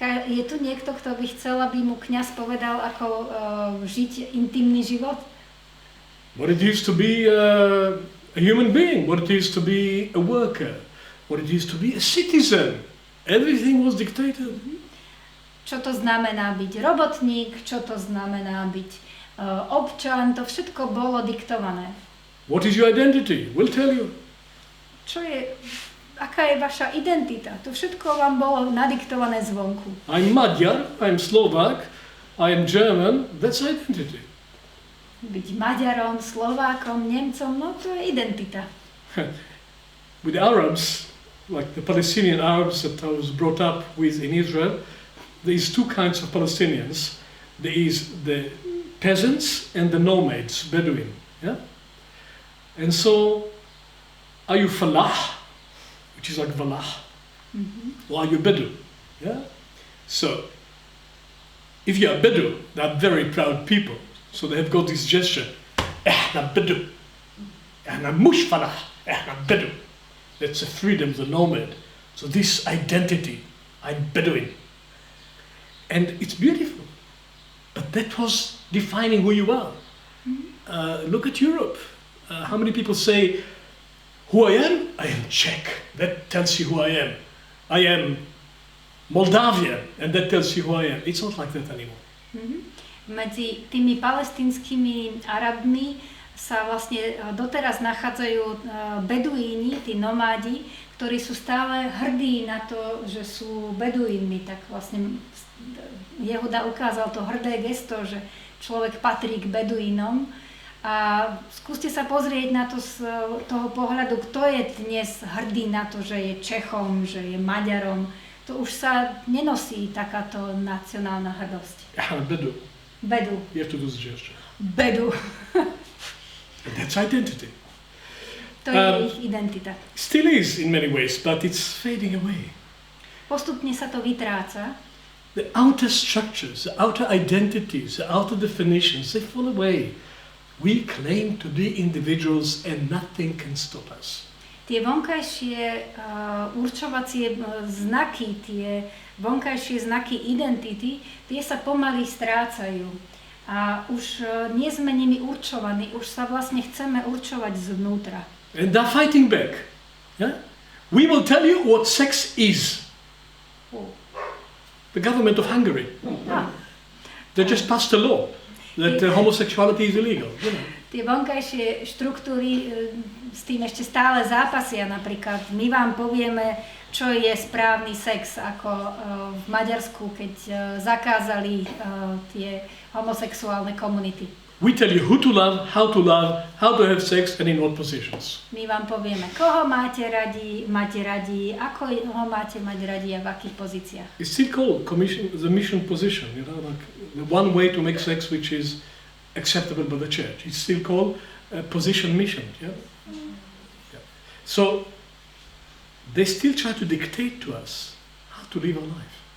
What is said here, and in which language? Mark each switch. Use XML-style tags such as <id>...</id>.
<sk>Je tu niekto, kto by chcel, aby mu kňaz povedal, ako žiť intimný život?</sk> <en>What it is to be a human being, what it is to be a worker, what it is to be a citizen. Everything was dictated.</en> <sk>Čo to znamená byť robotník, čo to znamená byť občan, to všetko bolo diktované.</sk> <en>What is your identity? We'll tell you.</en> <sk>Aká je vaša identita? To všetko vám bolo nadiktované zvonku.</sk> <en>I'm Magyar, I'm Slovak, I am German, that's identity.</en> <sk>Byť Maďarom, Slovákom, Nemcom, no to je identita.</sk> <en>With Arabs, like the Palestinian Arabs that I was brought up with in Israel, there is two kinds of Palestinians. There is the peasants and the nomads, Bedouin. Yeah? And so Are you falah, which is like valah, or are you bedu? Yeah. So, if you are bedu, they are very proud people. So they have got this gesture.</en> <ar>Ehna bedu, ehna mush falah, ehna bedu.</ar> <en>That's the freedom, the nomad. So this identity, I'm Bedouin. And it's beautiful. But that was defining who you are. Look at Europe. How many people say, who I am? I am Czech. That tells you who I am. I am Moldavian, and that tells you who I am. It's not like that anymore.</en> <sk>Medzi tými palestínskymi Arabmi sa vlastne doteraz nachádzajú beduíni, tí nomádi, ktorí sú stále hrdí na to, že sú beduínmi. Tak vlastne Yehuda ukázal to hrdé gesto, že človek patrí k beduínom. A skúste sa pozrieť na to z toho pohľadu, kto je dnes hrdý na to, že je Čechom, že je Maďarom. To už sa nenosí takáto nacionálna hrdosť.</sk> <ar>Bedu. Bedu.</ar> <en>You have to do the gesture.</en> <ar>Bedu.</ar> <en>And that's identity.</en> <sk>To je ich identita.</sk> <en>Still is in many ways, but it's fading away.</en> <sk>Postupne sa to vytráca.</sk> <en>The outer structures, the outer identities, the outer definitions, they fall away. We claim to be individuals and nothing can stop us.</en> <sk>Tie vonkajšie určovacie znaky, tie vonkajšie znaky identity, tie sa pomaly strácajú. A už nie sme nimi určovaní, už sa vlastne chceme určovať zvnútra.</sk> <en>And they're fighting back. Yeah? We will tell you what sex is. The government of Hungary. They just passed a law that homosexuality is illegal. You know.</en> <sk>Tie vonkajšie štruktúry s tým ešte stále zápasia. Napríklad my vám povieme, čo je správny sex, ako v Maďarsku, keď zakázali tie homosexuálne komunity.</sk> <en>We tell you who to love, how to have sex and in what positions.</en> <sk>My vám povieme, koho máte radi, ako ho máte mať radi a v akých pozíciách.</sk> <en>It's still called the mission position, you know, like the one way to make sex which is acceptable by the church. It's still called position mission. Yeah? Yeah. So they still try to dictate to us how to live our life.</en>